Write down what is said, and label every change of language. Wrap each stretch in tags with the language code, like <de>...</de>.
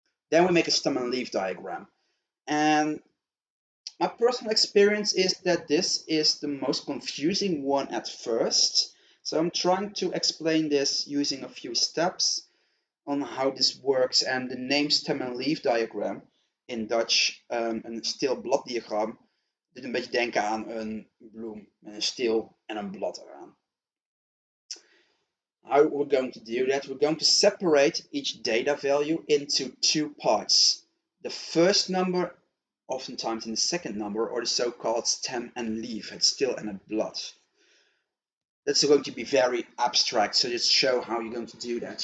<en>Then we make a stem and leaf diagram. And my personal experience is that this is the most confusing one at first. So I'm trying to explain this using a few steps on how this works.</en> <nl>En de name stem en leaf diagram, in Dutch een steel-bladdiagram, doet een beetje denken aan een bloem met een steel en een blad eraan.</nl> <en>How we're going to do that, we're going to separate each data value into two parts. The first number, oftentimes in the second number, or the so-called stem and leaf,</en> <nl>het steel en het blad.</nl> <en>That's going to be very abstract, so just show how you're going to do that.</en>